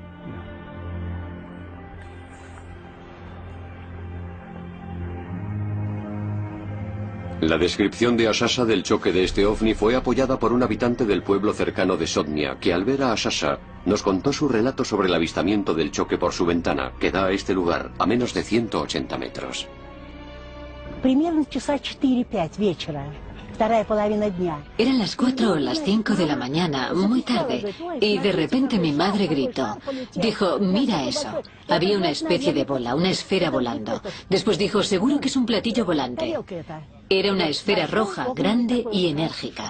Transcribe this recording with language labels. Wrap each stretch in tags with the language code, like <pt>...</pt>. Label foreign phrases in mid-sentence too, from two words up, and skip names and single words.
<es>La descripción de Asasa del choque de este ovni fue apoyada por un habitante del pueblo cercano de Sotnia, que al ver a Asasa nos contó su relato sobre el avistamiento del choque por su ventana, que da a este lugar a menos de 180 metros.</es> <ru>Примерно часа 4-5 вечера, вторая половина дня.</ru> <es>Eran las 4 o las 5 de la mañana, muy tarde, y de repente mi madre gritó. Dijo, mira eso. Había una especie de bola, una esfera volando. Después dijo, seguro que es un platillo volante. Era una esfera roja, grande y enérgica.</es>